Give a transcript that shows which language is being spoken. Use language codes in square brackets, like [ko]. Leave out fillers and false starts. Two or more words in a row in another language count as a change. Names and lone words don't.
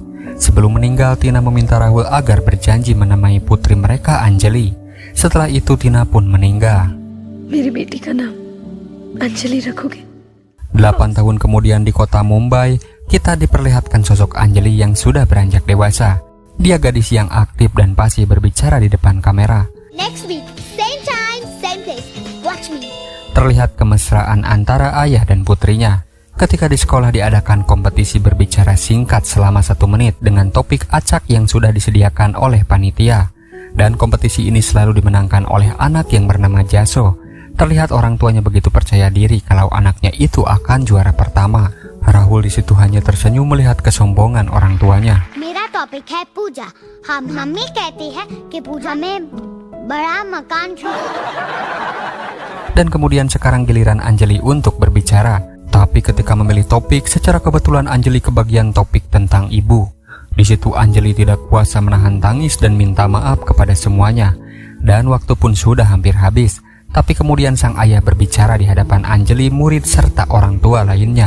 [id] Sebelum meninggal, Tina meminta Rahul agar berjanji menemani putri mereka Anjali. Setelah itu Tina pun meninggal. [hi] मेरी बेटी का नाम अंजलि रखोगे. [id] 8 tahun kemudian di kota Mumbai, kita diperlihatkan sosok Anjali yang sudah beranjak dewasa. Dia gadis yang aktif dan fasih berbicara di depan kamera. [en] Next week, same time, same place. Watch me. [id] Terlihat kemesraan antara ayah dan putrinya. Ketika di sekolah diadakan kompetisi berbicara singkat selama 1 menit dengan topik acak yang sudah disediakan oleh panitia. Dan kompetisi ini selalu dimenangkan oleh anak yang bernama Jaso. Terlihat orang tuanya begitu percaya diri kalau anaknya itu akan juara pertama. Rahul di situ hanya tersenyum melihat kesombongan orang tuanya. [hi] मेरा टॉपिक है पूजा. हम मम्मी कहती है कि पूजा में बड़ा मकान चाहिए. [id] Dan kemudian sekarang giliran Anjali untuk berbicara. Tapi ketika memilih topik, secara kebetulan Anjali kebagian topik tentang ibu. Di situ Anjali tidak kuasa menahan tangis dan minta maaf kepada semuanya. Dan waktu pun sudah hampir habis. Tapi kemudian sang ayah berbicara di hadapan Anjali, murid serta orang tua lainnya.